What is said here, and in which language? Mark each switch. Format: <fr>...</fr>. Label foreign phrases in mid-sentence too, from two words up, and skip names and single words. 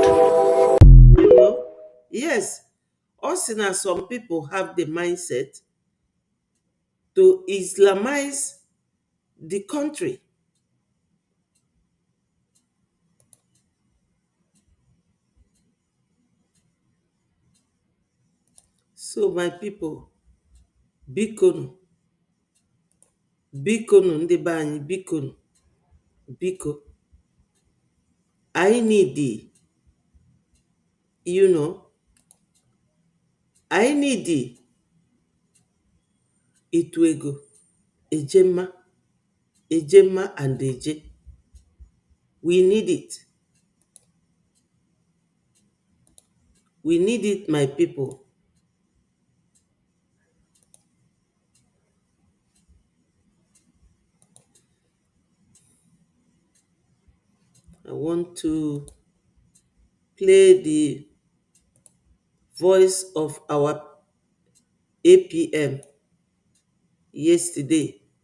<en>You know, yes, us and some people have the mindset to Islamize the country. So my people,</en> <ig>bikonu, bikonu ndị be anyị, bikonu, biko,</ig> <en>I need the, you know, I need the</en> <ig>itu ego, ejema, ejema</ig> <en>and eje. We need it. We need it, my people. I want to play the voice of our APM yesterday.</en>